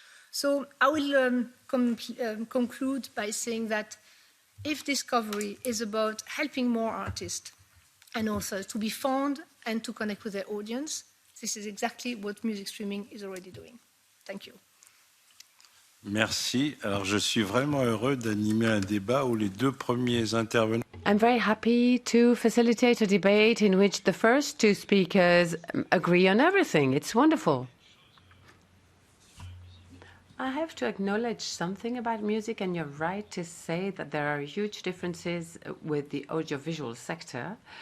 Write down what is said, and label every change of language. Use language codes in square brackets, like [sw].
[en] So I will conclude by saying that if discovery is about helping more artists and authors to be found and to connect with their audience, this is exactly what music streaming is already doing. Thank you. [fr] Merci. Alors, je suis vraiment heureux d'animer un débat où les deux premiers intervenants. [en] I'm very happy to facilitate a debate in which the first two speakers agree on everything. It's wonderful. I have to acknowledge something about music, and you're right to say that there are huge differences with the audiovisual sector.